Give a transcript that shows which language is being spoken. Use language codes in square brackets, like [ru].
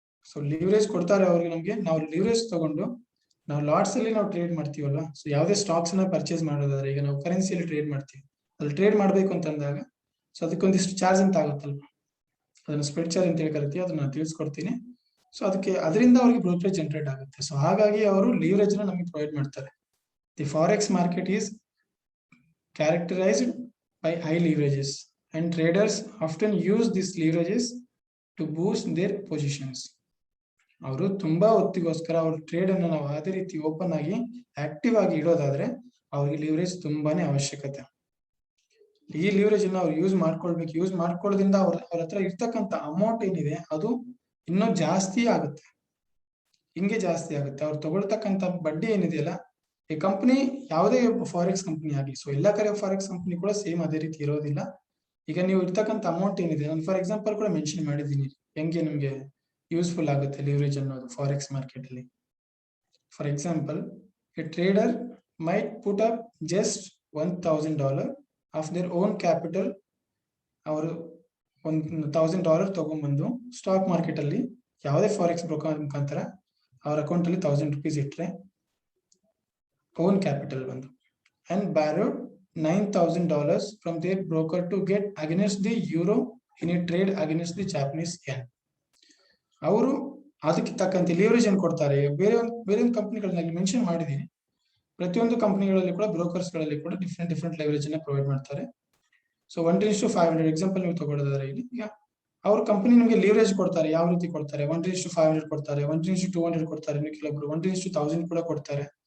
[kn] So leverage ಕೊಡ್ತಾರೆ ಅವ್ರಿಗೆ ನಮ್ಗೆ. ನಾವು ಲಿವರೇಜ್ ತಗೊಂಡು ನಾವು ಲಾಟ್ಸ್ ಅಲ್ಲಿ ನಾವು ಟ್ರೇಡ್ ಮಾಡ್ತೀವಲ್ವಾ. ಸೊ ಯಾವುದೇ ಸ್ಟಾಕ್ಸ್ ನ ಪರ್ಚೇಸ್ ಮಾಡೋದಾದ್ರೆ, ಈಗ ನಾವು ಕರೆನ್ಸಿಯಲ್ಲಿ ಟ್ರೇಡ್ ಮಾಡ್ತೀವಿ, ಅಲ್ಲಿ ಟ್ರೇಡ್ ಮಾಡ್ಬೇಕು ಅಂತಂದಾಗ ಸೊ ಅದಕ್ಕೊಂದಿಷ್ಟು ಚಾರ್ಜ್ ಅಂತ ಆಗುತ್ತಲ್ವ, ಅದನ್ನ ಸ್ಪ್ರೆಡ್ ಚಾರ್ಜ್ ಅಂತ ಹೇಳಿ ಕರಿತೀವಿ, ಅದನ್ನ ನಾನು ತಿಳಿಸ್ಕೊಡ್ತೀನಿ. ಸೊ ಅದರಿಂದ ಅವ್ರಿಗೆ ಬ್ರೋಕರೇಜ್ ಜನರೇಟ್ ಆಗುತ್ತೆ. ಸೊ ಹಾಗಾಗಿ ಅವರು ಲಿವರೇಜ್ ನ ನಮಗೆ ಪ್ರೊವೈಡ್ ಮಾಡ್ತಾರೆ. [en] The forex market is characterized by high leverages and traders often use these leverages to boost their positions. [kn] ಅವರು ತುಂಬಾ ಹೊತ್ತಿಗೋಸ್ಕರ ಅವ್ರ ಟ್ರೇಡ್ ಅನ್ನು ನಾವು ಅದೇ ರೀತಿ ಓಪನ್ ಆಗಿ ಆಕ್ಟಿವ್ ಆಗಿ ಇಡೋದಾದ್ರೆ ಅವ್ರಿಗೆ ಲಿವರೇಜ್ ತುಂಬಾನೇ ಅವಶ್ಯಕತೆ. ಈ ಲಿವರೇಜ್ ಅನ್ನು ಅವ್ರು ಯೂಸ್ ಮಾಡ್ಕೊಳ್ಳೋದ್ರಿಂದ ಅವ್ರ ಹತ್ರ ಇರ್ತಕ್ಕಂಥ ಅಮೌಂಟ್ ಏನಿದೆ ಅದು ಇನ್ನೂ ಜಾಸ್ತಿ ಆಗುತ್ತೆ. ಹಿಂಗೆ ಜಾಸ್ತಿ ಆಗುತ್ತೆ. ಅವ್ರು ತಗೊಳ್ತಕ್ಕಂಥ ಬಡ್ಡಿ ಏನಿದೆಯಲ್ಲ, ಈ ಕಂಪನಿ ಯಾವುದೇ ಫಾರೆಕ್ಸ್ ಕಂಪನಿ ಆಗಲಿ, ಸೊ ಎಲ್ಲಾ ಕಡೆ ಫಾರೆಕ್ಸ್ ಕಂಪನಿ ಕೂಡ ಸೇಮ್ ಅದೇ ರೀತಿ ಇರೋದಿಲ್ಲ. ಈಗ ನೀವು ಇರ್ತಕ್ಕಂಥ ಅಮೌಂಟ್ ಏನಿದೆ, ನಾನು ಫಾರ್ ಎಕ್ಸಾಂಪಲ್ ಕೂಡ ಮೆನ್ಷನ್ ಮಾಡಿದ್ದೀನಿ ಹೆಂಗೆ ನಿಮ್ಗೆ ಯೂಸ್ಫುಲ್ ಆಗುತ್ತೆ ಲಿವರೇಜ್ ಅನ್ನೋದು ಫಾರೆಕ್ಸ್ ಮಾರ್ಕೆಟ್ ಅಲ್ಲಿ. [en] For example, a trader might put up just $1,000 of their own capital. [kn] ಅವರು $1,000 ತಗೊಂಡ್ಬಂದು ಸ್ಟಾಕ್ ಮಾರ್ಕೆಟ್ ಅಲ್ಲಿ ಯಾವುದೇ ಫಾರೆಕ್ಸ್ ಬ್ರೋಕರ್ ಮುಖಾಂತರ ಅವ್ರ ಅಕೌಂಟ್ ಅಲ್ಲಿ ₹1,000 ಇಟ್ರೆ own capital ಬಂದು [en] and borrowed $9,000 from their broker to get against the euro in a trade against the Japanese yen. [kn] ಅವರು ಅದಕ್ಕೆ ತಕ್ಕಂತೆ ಲಿವರೇಜ್ ಅನ್ನು ಕೊಡ್ತಾರೆ. ಬೇರೆ ಒಂದು ಕಂಪನಿಗಳಲ್ಲಿ ಮೆನ್ಷನ್ ಮಾಡಿದೀನಿ, ಪ್ರತಿಯೊಂದು ಕಂಪನಿಗಳಲ್ಲಿ ಕೂಡ ಬ್ರೋಕರ್ಸ್ ಗಳಲ್ಲಿ ಕೂಡ ಡಿಫ್ರೆಂಟ್ ಲೆವರೇಜ್ ಅನ್ನ ಪ್ರೊವೈಡ್ ಮಾಡ್ತಾರೆ. ಸೊ 1:500 ಎಕ್ಸಾಂಪಲ್ ನೀವು ತಗೊಳ್ಳೋದಾದ್ರೆ ಇಲ್ಲಿ, ಈಗ ಅವ್ರ ಕಂಪನಿ ನಿಮಗೆ ಲಿವರೇಜ್ ಕೊಡ್ತಾರೆ. ಯಾವ ರೀತಿ ಕೊಡ್ತಾರೆ? 1:500 ಕೊಡ್ತಾರೆ, 1:200 ಕೊಡ್ತಾರೆ, ಕೆಲವೊಬ್ರು 1:1000 ಕೂಡ ಕೊಡ್ತಾರೆ.